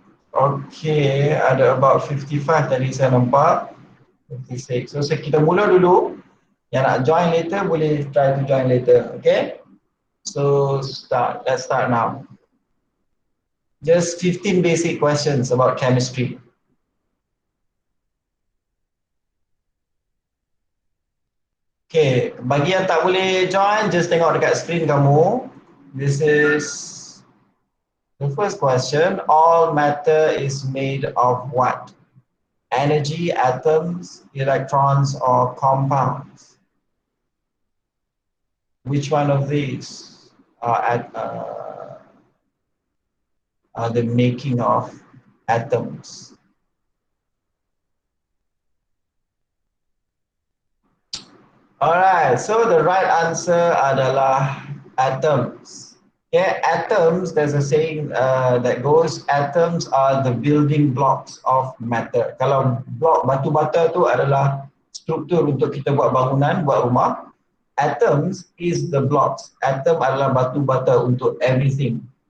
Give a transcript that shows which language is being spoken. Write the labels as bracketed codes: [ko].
[ms] Okay, ada about 55 tadi saya nampak. 56. So kita mula dulu. Yang nak [en] join later boleh try to join later. Okay? So let's start now. Just 15 basic questions about chemistry. [ms] Okay, bagi yang tak boleh join, just tengok dekat screen kamu. [en] This is the first question. All matter is made of what? Energy, atoms, electrons, or compounds? Which one of these are the making of atoms? Alright, so the right answer adalah atoms. Okay, atoms, there's a saying that goes, atoms are the building blocks of matter. [ms] Kalau blok batu bata tu adalah struktur untuk kita buat bangunan, buat rumah. [en] Atoms is the blocks. [ms] Atom adalah batu bata untuk everything.